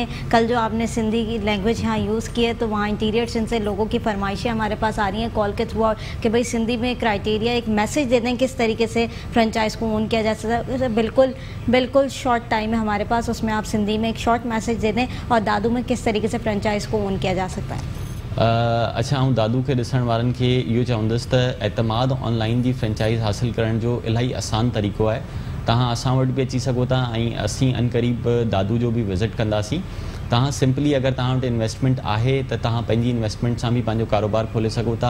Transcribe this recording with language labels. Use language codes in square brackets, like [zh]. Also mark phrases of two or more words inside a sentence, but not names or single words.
[ur] کل جو آپ نے سندھی کی لینگویج یہاں یوز کی ہے تو وہاں انٹیریئر ان سے لوگوں کی فرمائشیں ہمارے پاس آ رہی ہیں کال کے تھرو آؤٹ کہ بھائی سندھی میں کرائٹیریا ایک میسج دے دیں کس طریقے سے فرنچائز کو اون کیا جا سکتا ہے. بالکل شارٹ ٹائم ہے ہمارے پاس, اس میں آپ سندھی میں ایک شارٹ میسج دے دیں اور دادو میں کس طریقے سے فرنچائز کو اون کیا جا سکتا ہے. [sd] اچھا, ہوں دادو کے ॾिसण वारनि खे इहो चवंदुसि त एतमाद ऑनलाइन जी फ्रेंचाइज़ हासिल करण जो इलाही आसान तरीक़ो आहे. तव्हां असां वटि बि अची सघो था ऐं असीं अनक़रीब दादू जो बि विज़िट कंदासीं. तव्हां सिंपली अगरि तव्हां वटि इन्वेस्टमेंट आहे त तव्हां पंहिंजी इन्वेस्टमेंट सां बि पंहिंजो कारोबार खोले सघो था.